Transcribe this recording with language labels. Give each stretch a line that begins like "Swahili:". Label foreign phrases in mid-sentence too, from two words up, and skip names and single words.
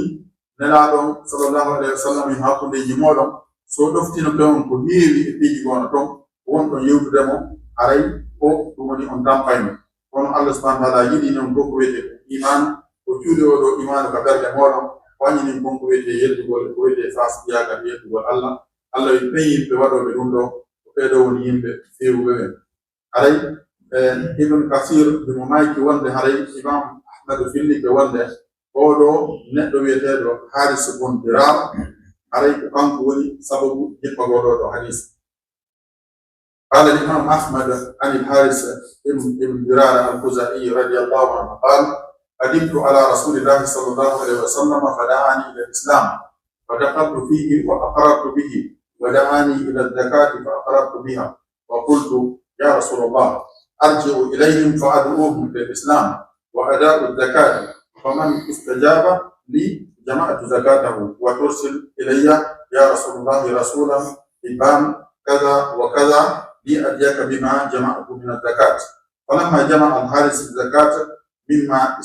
Fula: nelaɗon
Arabic: صلى الله عليه وسلم
Fula: en hakkundeji moɗon so ɗoftinoɓe on ko heewi e piiji gono ton wonɗon yewtudemo haray o ɗum woni on tampayno kono Allah
Arabic: سبحانه وتعالى
Fula: yiɗi noon ko wiyete iman ko cuuɗi oɗo imanu ka ɓerde moɗon wañinin kon ko wiyete yettugol ko wiyete fasbiyagal yettugol Allah Allah wi ɓen yimɓe waɗoɓe ɗum ɗo ko ɓeɗo woni yimɓe fewuɓe ɓen haray ibn kasir bimo mayki wonde haray imam ahmadu fillike wonde oɗo neɗɗo wiyeteɗo haris bun dirar haray ko kanko woni sababu jippagol oɗo hadis
Arabic: قال الإمام أحمد عن الحارث ابن درار الخزاعي رضي الله عنه قال قدمت على رسول الله صلى الله عليه وسلم فدعاني إلى الإسلام فدخلت فيه وأقررت به ودعاني إلى الزكاة فأقررت بها وقلت يا رسول الله أرجع إليهم فأدعوهم للإسلام وأداء الزكاة فمن استجاب لي جمعت زكاته وترسل إلي يا رسول الله رسولا إبان كذا وكذا لأديك بما جمعت من الزكاة فلما جمع الحارث الزكاة مما